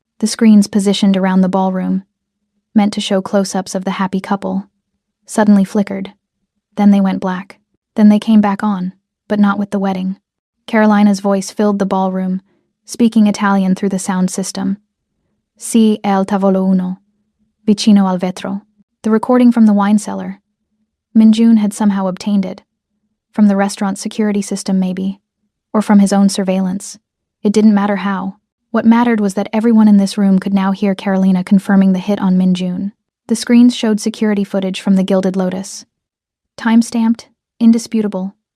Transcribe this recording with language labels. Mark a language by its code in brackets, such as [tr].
[en] The screens positioned around the ballroom, meant to show close-ups of the happy couple, suddenly flickered. Then they went black. Then they came back on, but not with the wedding. Carolina's voice filled the ballroom, speaking Italian through the sound system. [it] Si è al tavolo uno, vicino al vetro. [en] The recording from the wine cellar. Minjun had somehow obtained it. From the restaurant security system, maybe. Or from his own surveillance. It didn't matter how. What mattered was that everyone in this room could now hear Carolina confirming the hit on Minjun. The screens showed security footage from the Gilded Lotus. Time-stamped, indisputable.